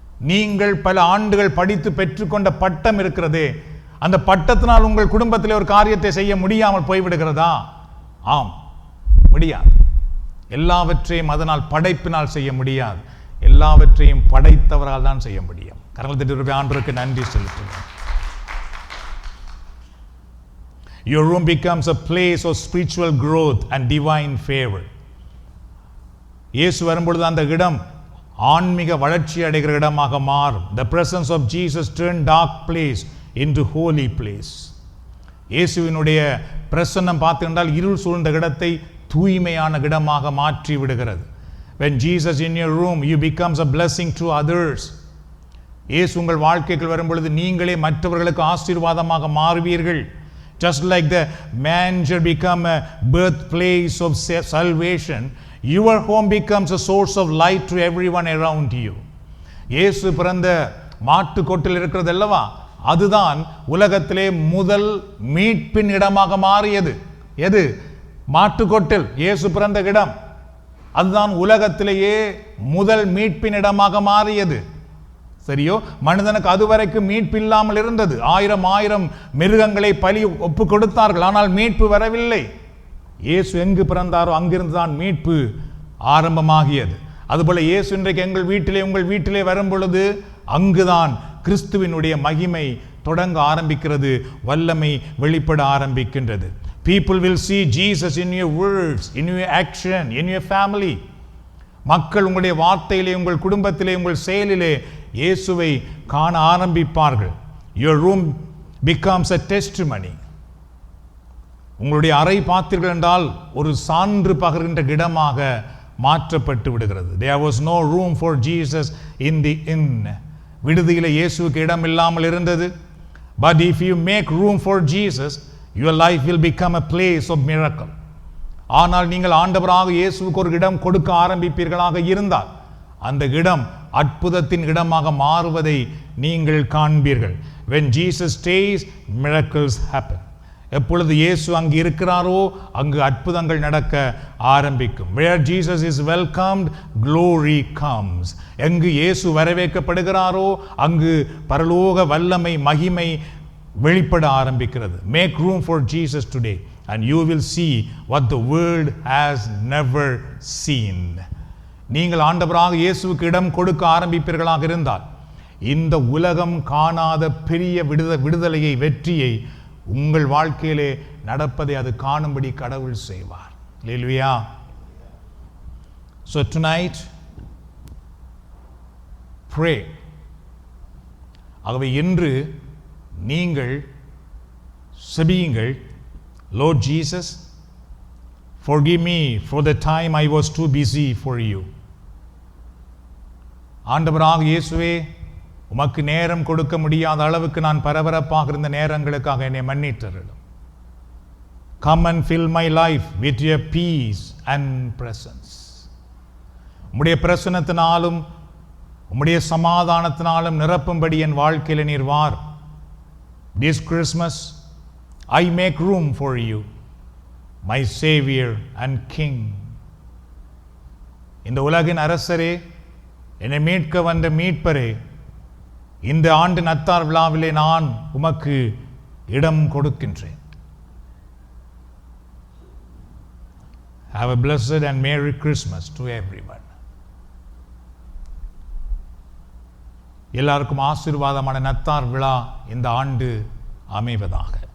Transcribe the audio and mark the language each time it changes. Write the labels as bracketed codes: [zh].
[ta] நீங்கள் பல ஆண்டுகள் படித்து பெற்றுக்கொண்ட பட்டம் இருக்கிறதே, அந்த பட்டத்தினால் உங்கள் குடும்பத்தில் ஒரு காரியத்தை செய்ய முடியாமல் போய்விடுகிறதா? ஆம், முடியாது. எல்லாவற்றையும் அதனால் படைப்பினால் செய்ய முடியாது, எல்லாவற்றையும் படைத்தவரால் தான் செய்ய முடியும். கரங்கள் தட்டி ஆண்டவருக்கு நன்றி செலுத்துகிறோம். [en] Your room becomes a place of spiritual growth and divine favor. [ta] இயேசு வரும்பொழுது அந்த இடம் ஆன்மீக வளர்ச்சி அடைகிற இடமாக மாறும். [en] The presence of Jesus turned dark place into holy place. [ta] இயேசுவினுடைய பிரசன்னம் பார்த்துக்கொண்டால் இருள் சூழ்ந்த இடத்தை தூய்மையான இடமாக மாற்றி விடுகிறது. [en] When Jesus in your room, you becomes a blessing to others. [ta] இயேசு உங்கள் வாழ்க்கைக்கு வரும்பொழுது நீங்களே மற்றவர்களுக்கு ஆசீர்வாதமாக மாறுவீர்கள். [en] Just like the manger become a birthplace of salvation, your home becomes a source of light to everyone around you. [ta] இயேசு பிறந்த மாட்டு கொட்டில் இருக்கிறது அல்லவா, அதுதான் உலகத்திலே முதல் மீட்பின் இடமாக மாறியது. எது? மாட்டுக்கொட்டில் இயேசு பிறந்த இடம், அதுதான் உலகத்திலேயே முதல் மீட்பின் இடமாக மாறியது. சரியோ? மனிதனுக்கு அதுவரைக்கும் மீட்பு இல்லாமல் இருந்தது. ஆயிரம் மிருகங்களை பலி ஒப்பு கொடுத்தார்கள், ஆனால் மீட்பு வரவில்லை. இயேசு எங்கு பிறந்தாரோ அங்கிருந்து தான் மீட்பு ஆரம்பமாகியது. அதுபோல இயேசு இன்றைக்கு எங்கள் வீட்டிலே, உங்கள் வீட்டிலே வரும் பொழுது அங்குதான் கிறிஸ்துவினுடைய மகிமை தொடங்க ஆரம்பிக்கிறது, வல்லமை வெளிப்பட ஆரம்பிக்கின்றது. [en] People will see Jesus in your words, in your action, in your family. [ta] மக்கள் உங்களுடைய வார்த்தையிலே, உங்கள் குடும்பத்திலே, உங்கள் செயலிலே இயேசுவை காண ஆரம்பிப்பார்கள். [en] Your room becomes a testimony. [ta] உங்களுடைய அறை பார்த்தீர்கள் என்றால் ஒரு சான்று பகர்கின்ற இடமாக மாற்றப்பட்டு விடுகிறது. [en] There was no room for Jesus in the inn. [ta] விடுதியிலே இயேசுவுக்கு இடம் இல்லாமல் இருந்தது. [en] But if you make room for Jesus, your life will become a place of miracle. [ta] ஆனால் நீங்கள் ஆண்டவராக இயேசுவுக்கு ஒரு இடம் கொடுக்க ஆரம்பிப்பீர்களாக இருந்தால் அந்த இடம் அற்புதத்தின் இடமாக மாறுவதை நீங்கள் காண்பீர்கள். [en] When Jesus stays, miracles happen. [ta] எப்பொழுது இயேசு அங்கு இருக்கிறாரோ அங்கு அற்புதங்கள் நடக்க ஆரம்பிக்கும். [en] Where Jesus is welcomed, glory comes. [ta] எங்கு இயேசு வரவேற்கப்படுகிறாரோ அங்கு பரலோக வல்லமை, மகிமை வெளிப்பட ஆரம்பிக்கிறது. [en] Make room for Jesus today and you will see what the world has never seen. [ta] நீங்கள் ஆண்டவராக இயேசுவுக்கு இடம் கொடுக்க ஆரம்பிப்பீர்களாக இருந்தால் இந்த உலகம் காணாத பெரிய விடுதலையை, வெற்றியை உங்கள் வாழ்க்கையிலே நடப்பதை அது காணும்படி கடவுள் செய்வார். அல்லேலூயா. [en] So tonight pray. [ta] ஆகவே இன்று நீங்கள் செபியுங்கள். [en] Lord Jesus, forgive me for the time I was too busy for you. [ta] ஆண்டவராக இயேசுவே, உமக்கு நேரம் கொடுக்க முடியாத அளவுக்கு நான் பரபரப்பாக இருந்த நேரங்களுக்காக என்னை மன்னித்தருளும். [en] Come and fill my life with your peace and presence. [ta] உம்முடைய பிரசன்னத்தினாலும் உம்முடைய சமாதானத்தினாலும் நிரப்பும்படி என் வாழ்க்கையில் நீர் வார். [en] This Christmas I make room for you, my Savior and King. [ta] இந்த உலகின் அரசரே, என்னை மீட்க வந்த மீட்பரே, இந்த ஆண்டு நத்தார் விழாவிலே நான் உமக்கு இடம் கொடுக்கின்றேன். [en] Have a blessed and Merry Christmas to everyone. [ta] எல்லாருக்கும் ஆசீர்வாதமான நத்தார் விழா இந்த ஆண்டு அமைவதாக.